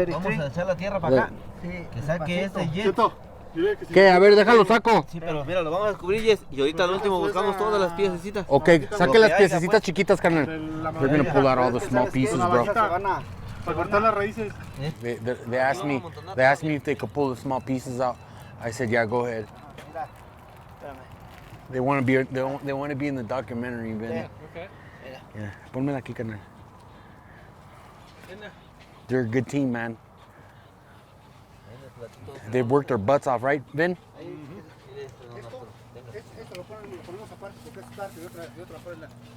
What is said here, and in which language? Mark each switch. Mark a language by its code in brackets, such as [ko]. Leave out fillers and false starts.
[es] Vamos a echar la tierra para acá. Sí. Que saque este jet. ¿Qué? A ver, déjalo, saco. Sí, pero mira, lo vamos a descubrir, Jess, y ahorita al último buscamos todas las piececitas. Ok, saque las piececitas chiquitas, carnal. [en] They're gonna pull out all the small pieces, bro. [es] Para cortar las raíces. [en] They asked me if they could pull the small pieces out. I said, yeah, go ahead. They want to be in the documentary, Ben. Okay. Yeah, [es] ponmela aquí, carnal. [en] They're a good team, man. They've worked their butts off, right, Ben? [es] Esto lo ponemos aparte porque es parte de otra prenda.